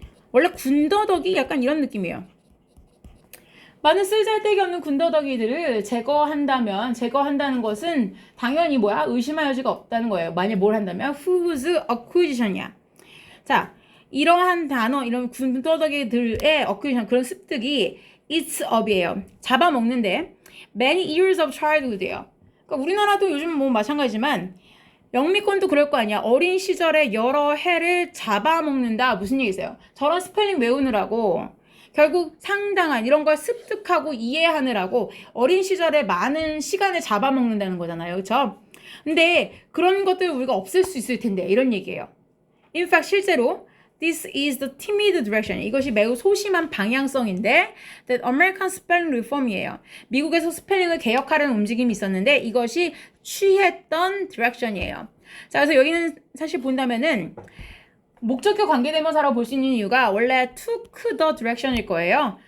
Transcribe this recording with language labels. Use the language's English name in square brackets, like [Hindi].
[Korean] 원래 군더더기 약간 이런 느낌이에요. 많은 쓸데기 없는 군더더기들을 제거한다는 것은 당연히 뭐야? 의심할 여지가 없다는 거예요. 만약 뭘 한다면 [English] whose acquisition [Korean] 이야. 자, 이러한 단어, 이런 군더더기들의 acquisition, 그런 습득이 [English] eats up [Korean] 이에요. 잡아먹는데 [English] many years of childhood [Korean] 예요. 그러니까 우리나라도 요즘 뭐 마찬가지지만 영미권도 그럴 거 아니야. 어린 시절에 여러 해를 잡아먹는다. 무슨 얘기세요? 저런 스펠링 외우느라고 결국 상당한 이런 걸 습득하고 이해하느라고 어린 시절에 많은 시간을 잡아먹는다는 거잖아요. 그렇죠? 근데 그런 것들 우리가 없앨 수 있을 텐데 이런 얘기예요. [English] In fact [Korean] 실제로 [English] This is the timid direction. [Korean] 이것이 매우 소심한 방향성인데 [English] that American spelling reform [Korean] 이에요. 미국에서 스펠링을 개혁하려는 움직임이 있었는데 이것이 취했던 direction이에요. 자, 그래서 여기는 사실 본다면은 목적격 관계대명사라고 볼 수 있는 이유가 원래 [English] took the direction [Korean] 일 거예요.